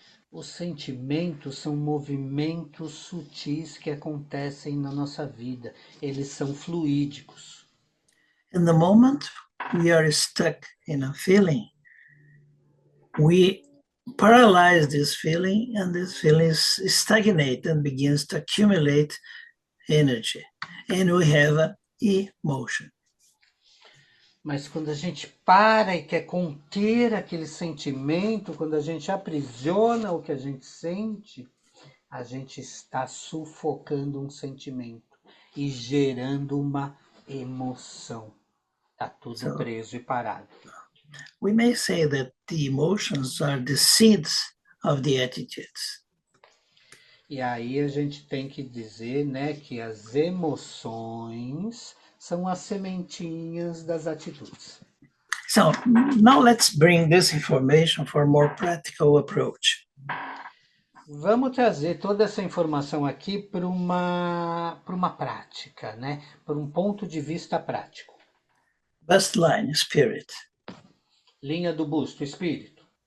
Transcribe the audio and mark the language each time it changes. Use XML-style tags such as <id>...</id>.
<pt>Os sentimentos são movimentos sutis que acontecem na nossa vida. Eles são fluídicos.</pt> <en>In the moment we are stuck in a feeling, we paralyze this feeling, and this feeling stagnate and begins to accumulate energy, and we have an emotion.</en> <pt>Mas quando a gente para e quer conter aquele sentimento, quando a gente aprisiona o que a gente sente, a gente está sufocando um sentimento e gerando uma emoção. Está tudo preso e parado.</pt> <en>We may say that the emotions are the seeds of the attitudes.</en> <pt>E aí a gente tem que dizer, né, que as emoções são as sementinhas das atitudes.</pt> <en>So now let's bring this information for a more practical approach.</en> <pt>Vamos trazer toda essa informação aqui para uma prática, né? Para um ponto de vista prático.</pt> <en>Bust line, spirit.</en> <pt>Linha do busto, espírito.</pt>